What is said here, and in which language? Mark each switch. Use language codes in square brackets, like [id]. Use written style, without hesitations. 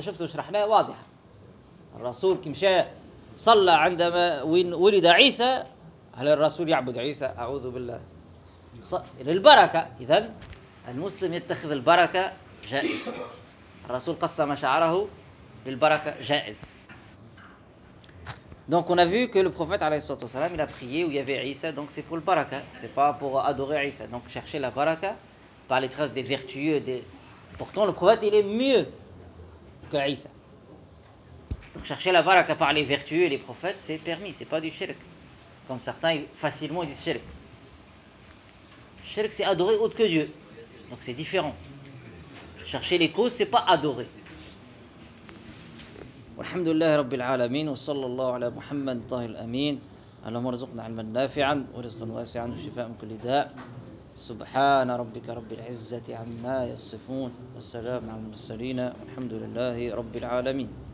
[ar] شفتوا شرحناها واضحة، الرسول كي مشى صلى عندما ولد عيسى، هل الرسول يعبد عيسى؟ أعوذ بالله. للبركة، إذن المسلم يتخذ البركة جائز. الرسول قسم شعره للبركة جائز. [fr] Donc on a vu que le prophète والسلام, il a prié où il y avait Isa, donc c'est pour le baraka, c'est pas pour adorer Isa. Donc chercher la baraka par les traces des vertueux, des... pourtant le prophète il est mieux que Isa. Donc chercher la baraka par les vertueux et les prophètes c'est permis, c'est pas du shirk. Comme certains facilement ils disent shirk. Shirk c'est adorer autre que Dieu, donc c'est différent. Chercher les causes c'est pas adorer. [ar] والحمد لله رب العالمين وصلى الله على محمد الطاهر الأمين اللهم ارزقنا علما نافعا ورزقا واسعا وشفاء من كل داء سبحان ربك رب العزة عما يصفون والسلام على المرسلين والحمد لله رب العالمين